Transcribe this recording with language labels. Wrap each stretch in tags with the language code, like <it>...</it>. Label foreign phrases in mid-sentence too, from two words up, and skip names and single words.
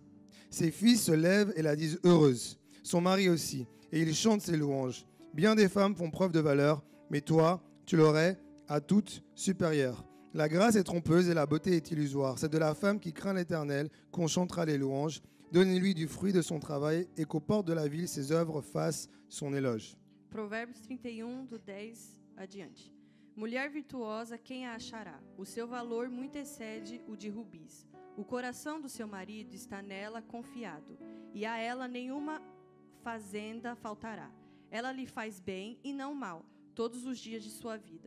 <fr>Ses fils se lèvent et la disent heureuse. Son mari aussi, et il chante ses louanges. Bien des femmes font preuve de valeur, mais toi, tu l'aurais à toute supérieure. La grâce est trompeuse et la beauté est illusoire. C'est de la femme qui craint l'Éternel qu'on chantera les louanges. Donnez-lui du fruit de son travail et qu'aux portes de la ville, ses œuvres fassent son éloge.</fr> <pt>Provérbios 31, do 10 adiante. Mulher virtuosa, quem a achará? O seu valor muito excede o de rubis. O coração do seu marido está nela confiado, e a ela nenhuma fazenda faltará. Ela lhe faz bem e não mal, todos os dias de sua vida.</pt>